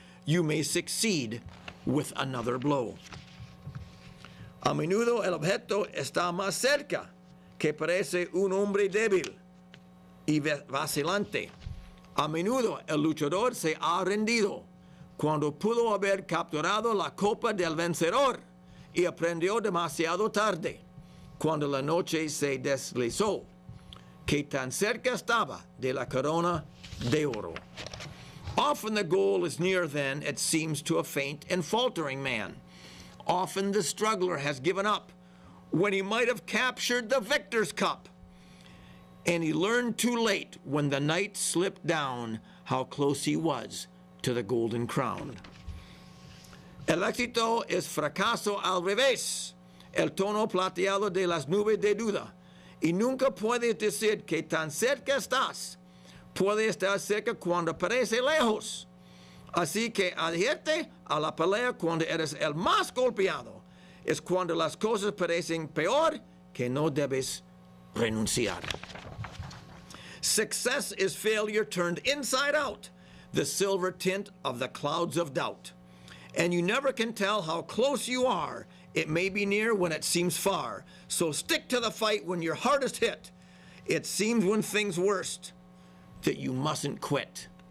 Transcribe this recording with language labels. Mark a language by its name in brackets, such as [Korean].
[English] You may succeed with another blow. [Spanish] A menudo el objeto está más cerca que parece un hombre débil y vacilante. A menudo el luchador se ha rendido cuando pudo haber capturado la copa del vencedor y aprendió demasiado tarde cuando la noche se deslizó que tan cerca estaba de la corona de oro. [English] Often the goal is near then, it seems to a faint and faltering man. Often the struggler has given up when he might have captured the victor's cup. And he learned too late when the night slipped down how close he was to the golden crown. [Spanish] El éxito es fracaso al revés, el tono plateado de las nubes de duda, y nunca puedes decir que tan cerca estás. Puede estar cerca cuando parece lejos. Así que adhierte a la pelea cuando eres el más golpeado. Es cuando las cosas parecen peor que no debes renunciar. [English] Success is failure turned inside out, the silver tint of the clouds of doubt. And you never can tell how close you are. It may be near when it seems far. So stick to the fight when you're hardest hit. It seems when things worst that you mustn't quit.